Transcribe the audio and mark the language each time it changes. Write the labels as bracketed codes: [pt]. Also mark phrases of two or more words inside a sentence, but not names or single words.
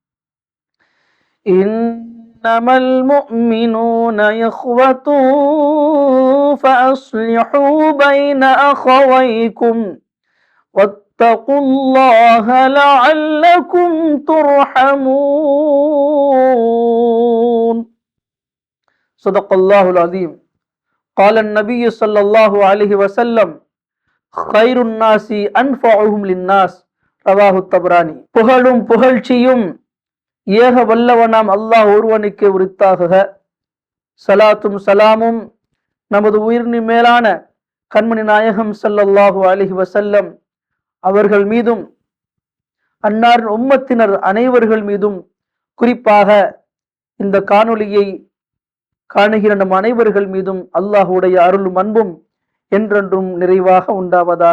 [ar] إنما المؤمنون إخوة فأصلحوا بين أخويكم واتقوا الله لعلكم ترحمون. صدق الله العظيم. قال النبي صلى الله عليه وسلم: خير الناس أنفعهم للناس. ரவாஹு தப்ரானி. [ta] புகழும் புகழ்ச்சியும் ஏக வல்லவனாம் அல்லாஹ் ஒருவனுக்கே உரித்தாகுக. சலாத்தும் சலாமும் நமது உயிர்னி மேலான கண்மணி நாயகம் [ar] صلى الله عليه وسلم [ta] அவர்கள் மீதும் அன்னாரின் உம்மத்தினர் அனைவர்கள் மீதும், குறிப்பாக இந்த காணொளியை காணுகிற நம் அனைவர்கள் மீதும் அல்லாஹுடைய அருளும் அன்பும் என்றென்றும் நிறைவாக உண்டாவதாக.